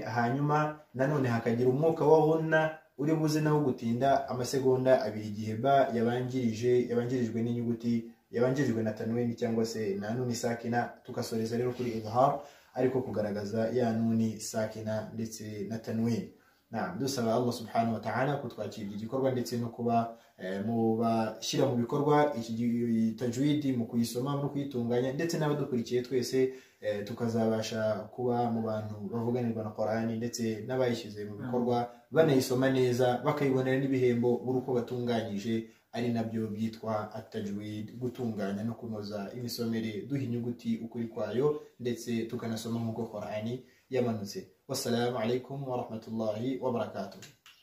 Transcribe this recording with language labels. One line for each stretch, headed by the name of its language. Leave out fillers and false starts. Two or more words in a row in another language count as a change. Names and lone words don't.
Kinyarwanda: Hanyuma nanone hakagira umwuka wa ghunna uri buze naho gutinda amasegonda 2 igihe ba yabanjirijwe n'inyuguti yabanjirijwe na tanwin cyangwa se na nuni sakina. Tukasoreza rero kuri izhar, ariko kugaragaza ya nuni sakina ndetse na tanwin. Dusaba
Arabic: الله سبحانه وتعالى
Kinyarwanda: kutwakira igikorwa ndetse no kuba mu bashyira mu bikorwa iki tajwidi, mu kuyisoma no kuyitunganya, ndetse n'abadukurikiye twese tukazabasha kuba mu bantu bavuganirwa na Qur'ani ndetse n'abayishyize mu bikorwa banayisoma neza bakayibonera n'ibihembo buri uko batunganyije, ari nabyo byitwa at-tajwid, gutunganya no kunoza imisomere duha inyuguti ukuri kwayo ndetse tukanasoma nk'uko Qur'ani yamanutse.
Arabic: والسلام عليكم ورحمة الله وبركاته.